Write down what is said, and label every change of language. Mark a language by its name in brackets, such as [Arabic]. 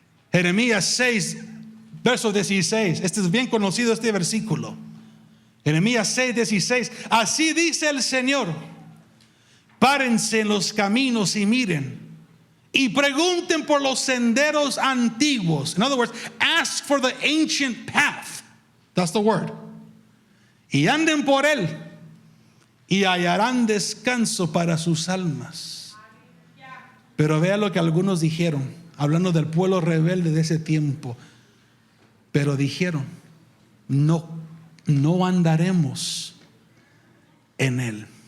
[Spanish] Jeremías 6, verso 16. Este es bien conocido, este versículo. Jeremías 6, 16. Así dice el Señor: párense en los caminos y miren, y pregunten por los senderos antiguos. [English] In other words, ask for the ancient path. That's the word. [Spanish] Y anden por él, y hallarán descanso para sus almas. Pero vea lo que algunos dijeron, hablando del pueblo rebelde de ese tiempo. Pero dijeron: no andaremos en él.